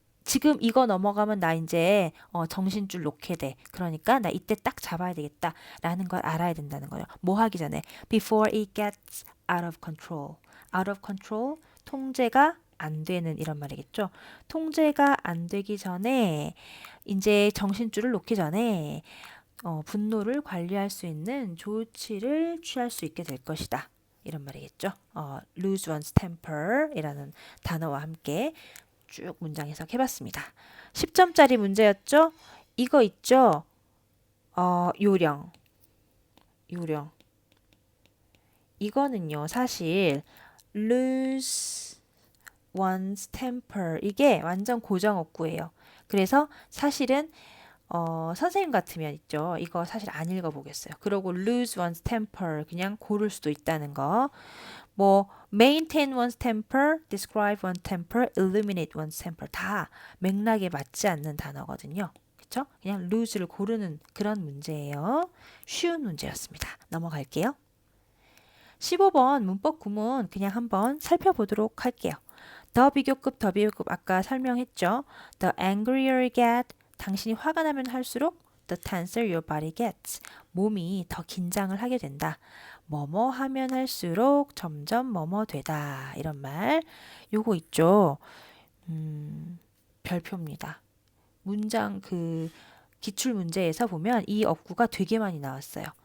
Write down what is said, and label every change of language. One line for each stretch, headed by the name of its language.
Korean: 지금 이거 넘어가면 나 이제 정신줄 놓게 돼. 그러니까 나 이때 딱 잡아야 되겠다. 라는 걸 알아야 된다는 거예요. 뭐 하기 전에
English: before it gets out of control. out of control,
Korean: 통제가 안 되는 이런 말이겠죠. 통제가 안 되기 전에 이제 정신줄을 놓기 전에 분노를 관리할 수 있는 조치를 취할 수 있게 될 것이다. 이런 말이겠죠.
English: lose one's temper
Korean: 이라는 단어와 함께 쭉 문장 해석해봤습니다. 10점짜리 문제였죠? 이거 있죠? 요령. 이거는요, 사실
English: lose one's temper
Korean: 이게 완전 고정어구예요. 그래서 사실은 선생님 같으면 있죠. 이거 사실 안 읽어보겠어요. 그러고
English: lose one's temper
Korean: 그냥 고를 수도 있다는 거.
English: 뭐 maintain one's temper, describe one's temper, eliminate one's temper
Korean: 다 맥락에 맞지 않는 단어거든요. 그렇죠? 그냥 lose를 고르는 그런 문제예요. 쉬운 문제였습니다. 넘어갈게요. 15번 문법 구문 그냥 한번 살펴보도록 할게요. 더 비교급 아까 설명했죠.
English: The angrier you get
Korean: 당신이 화가 나면 할수록
English: the tenser your body gets.
Korean: 몸이 더 긴장을 하게 된다. 뭐뭐 하면 할수록 점점 뭐뭐 되다. 이런 말. 요거 있죠. 별표입니다. 문장 기출 문제에서 보면 이 어구가 되게 많이 나왔어요.